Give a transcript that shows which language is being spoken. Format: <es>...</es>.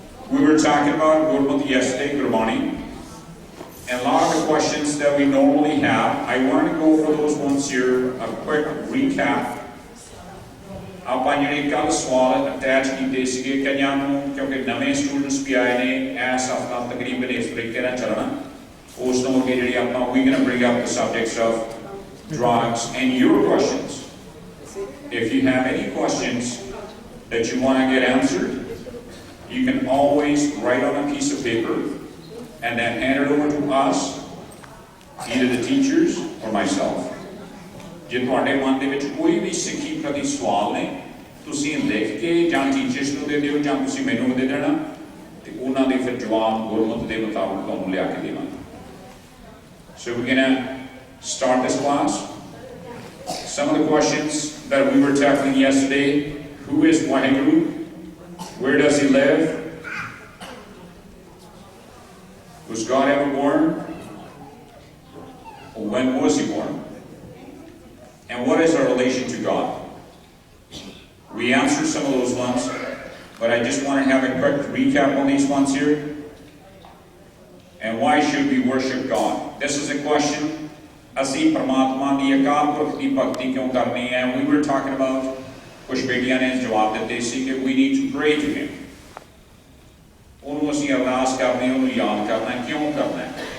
<en>We were talking about Gurmat yesterday, Gurmani, and a lot of the questions that we normally have. I want to go over those ones here, a quick recap.</en> <pa>ਆਪਾਂ ਜਿਹੜੇ ਕੱਲ ਸਵਾਲ attach ਕੀਤੇ ਸੀਗੇ ਕਈਆਂ ਨੂੰ ਕਿਉਂਕਿ ਨਵੇਂ ਸਟੂਡੈਂਟਸ ਵੀ ਆਏ ਨੇ ਇਸ ਹਫਤਾ ਤਕਰੀਬਨ ਇਸ ਤਰੀਕੇ ਨਾਲ ਚੱਲਣਾ ਉਸ ਤੋਂ ਅੱਗੇ ਜਿਹੜੀ ਆਪਾਂ</pa> <en>we going to bring up the subjects of drugs and your questions. If you have any questions that you want to get answered, you can always write on a piece of paper and then hand it over to us, either the teachers or myself.</en> <pa>ਜੇ ਤੁਹਾਡੇ ਮਨ ਦੇ ਵਿੱਚ ਕੋਈ ਵੀ ਸਿੱਖੀ ਪ੍ਰਤੀ ਸਵਾਲ ਨੇ ਤੁਸੀਂ ਲਿਖ ਕੇ ਜਾਂ ਟੀਚਰਸ ਨੂੰ ਦੇ ਦਿਓ ਜਾਂ ਤੁਸੀਂ ਮੈਨੂੰ ਦੇ ਦੇਣਾ ਤੇ ਉਹਨਾਂ ਦੇ ਫਿਰ ਜਵਾਬ ਗੁਰਮਤ ਦੇ ਮੁਤਾਬਕ ਤੁਹਾਨੂੰ ਲਿਆ ਕੇ ਦੇਵਾਂਗੇ.</pa> <en>So we're going to start this class. Some of the questions that we were tackling yesterday: who is Waheguru? Where does he live? Was God ever born? Or when was he born? And what is our relation to God? We answered some of those ones, but I just want to have a quick recap on these ones here. And why should we worship God? This is a question.</en> <pa>Asi Paramatma di Akal Purkh di bhakti kyun karni hai?</pa> <en>We were talking about</en> <pa>kuch betiyan ne jawab dite si कि</pa> <en>we need to pray to him.</en> <pa>ਉਹਨੂੰ ਅਸੀਂ ਅਰਦਾਸ ਕਰਨੀ ਉਹਨੂੰ ਯਾਦ ਕਰਨਾ ਕਿਉਂ ਕਰਨਾ ਹੈ?</pa>